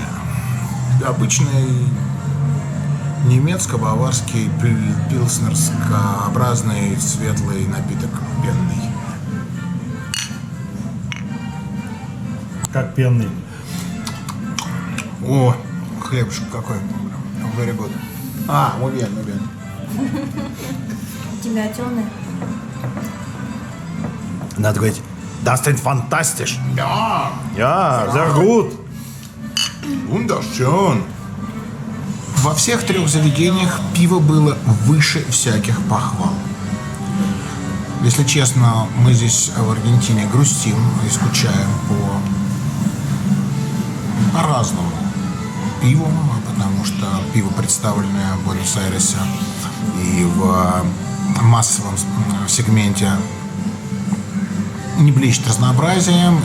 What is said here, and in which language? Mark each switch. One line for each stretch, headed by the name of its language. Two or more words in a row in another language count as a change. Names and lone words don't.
Russian: Обычный немецко-баварский пилснерскообразный светлый напиток пенный. Как пенный. О, хлебушек какой.
English: Very good.
Spanish: Muy bien.
Russian: У тебя темный. Надо говорить,
German: das ist fantastisch. Ja, Ja, sehr gut. wunderschön.
Russian: Во всех трех заведениях пиво было выше всяких похвал. Если честно, мы здесь в Аргентине грустим и скучаем по разному пиву, потому что пиво, представленное в Буэнос-Айресе и в массовом сегменте, не блещет разнообразием.